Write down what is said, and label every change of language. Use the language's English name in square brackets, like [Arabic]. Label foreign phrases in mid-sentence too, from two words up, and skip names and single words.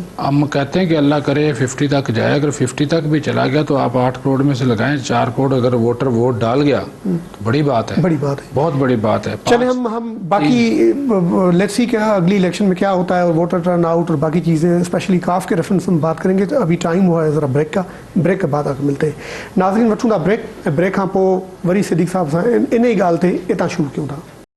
[Urdu] ہم کہتے ہیں کہ اللہ کرے 50 تک جائے۔ اگر 50 تک بھی چلا گیا تو آپ 8 کروڑ میں سے لگائیں، 4 کروڑ اگر ووٹر ووٹ ڈال گیا تو بڑی بات ہے, بڑی بات ہے, بہت بڑی بات ہے. چلے ہم باقی [English] let's see [Urdu] کیا اگلی الیکشن میں کیا ہوتا ہے، اور [English] voter turn out [Urdu] اور باقی چیزیں، اسپیشلی کاف کے ریفرنس میں بات کریں گے. تو ابھی ٹائم ہوا ہے ذرا بریک کے بعد آکر ملتے ہیں. [Sindhi] नाज़रीन, वठूं था ब्रेक खां पोइ वरी सिद्दीक साहब सां इन ई ॻाल्हि ते हितां शुरू कयूं था।